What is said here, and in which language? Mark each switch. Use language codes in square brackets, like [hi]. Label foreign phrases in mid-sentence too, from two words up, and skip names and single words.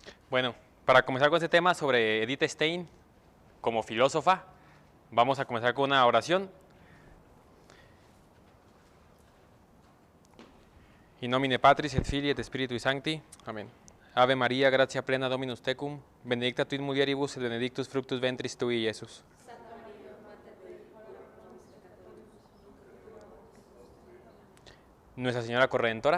[es] Bueno, para comenzar con este tema sobre Edith Stein como filósofa, vamos a comenzar con una oración. [la] In nomine Patris et Filii et Spiritui Sancti. [es] Amén. [la] Ave María, gratia plena Dominus tecum, benedicta tu in mulieribus et benedictus fructus ventris tui, Iesus. [es] Nuestra Señora Corredentora.